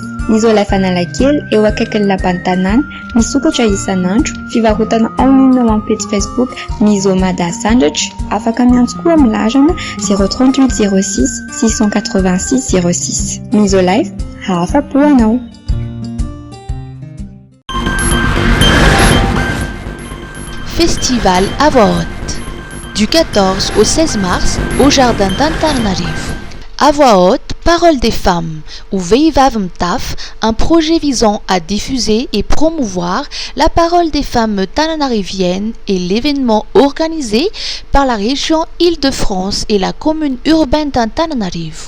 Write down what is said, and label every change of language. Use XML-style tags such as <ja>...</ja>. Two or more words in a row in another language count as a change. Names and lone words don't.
<mg>Misolife Analakely eo akaikin'ny lapan'ny tanàna misokatra isan'andro fivarotana online ao amin'ny page Facebook Misomada Sandwich afaka miantso koa amin'ny larana 038 06 686 06. Misolife afa-po anao.</mg> <fr>Festival à voix haute. Du 14 au 16 mars au jardin d'Antananarivo. À voix haute, Parole des femmes, ou Veivav Mtaf, un projet visant à diffuser et promouvoir la parole des femmes tananariviennes et l'événement organisé par la région Île-de-France et la commune urbaine d'Antananarivo.</fr>